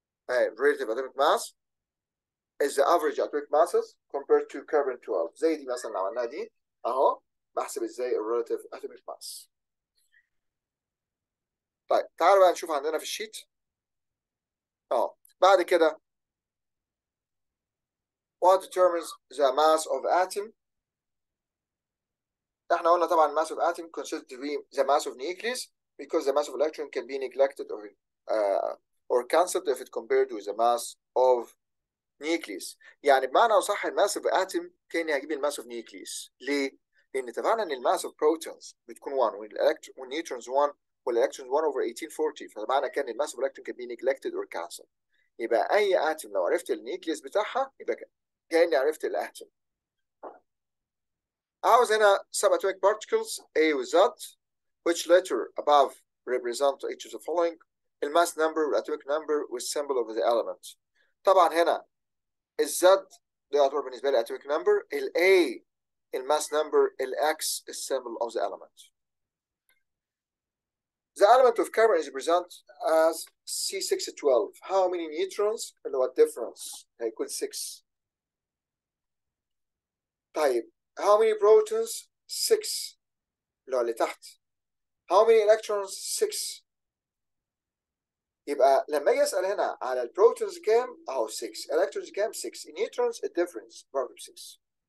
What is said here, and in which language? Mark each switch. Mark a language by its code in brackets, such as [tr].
[en] اهي relative atomic mass is the average atomic masses compared to carbon 12. [ar] زي دي مثلا لو عملناها دي اهو. بحسب ازاي الريلاتيف اتوميك ماس. طيب تعالوا بقى نشوف عندنا في الشيت اهو. بعد كده [en] what determines the mass of atom. [ar] احنا قلنا طبعا [en] mass of atom considered to be the mass of nucleus because the mass of electron can be neglected or cancelled if it compared with the mass of nucleus. [ar] يعني بمعنى صح الماس of atom كاني هجيب الماس of nucleus. ليه؟ لان اتفقنا ان الماس of protons بتكون 1 والنيوترونز 1 والالكترونز 1 over 1840. فمعنى كان الماس [en] of electron can be neglected or cancelled. [ar] يبقى اي اتم لو عرفت النيوكليوس بتاعها يبقى كاني عرفت الاتم. عاوز هنا [en] subatomic particles A و Z which letter above represent each of the following. الماس number والatomic number والsymbol of the element. [ar] طبعا هنا الزد ده يعتبر بالنسبه لي [en] atomic number، [ar] الاي الماس نمبر، الاكس السيمبل of the element. [en] The element of carbon is presented as C612. How many neutrons [ar] اللي هو الديفرنس هيكون 6. طيب [en] how many protons [ar] 6 اللي هو اللي تحت. [en] how many electrons 6. [ar] يبقى لما اجي اسال هنا على البروتونز كام اهو 6، الكترونز كام 6، النيوترونز الديفرنس برضه 6.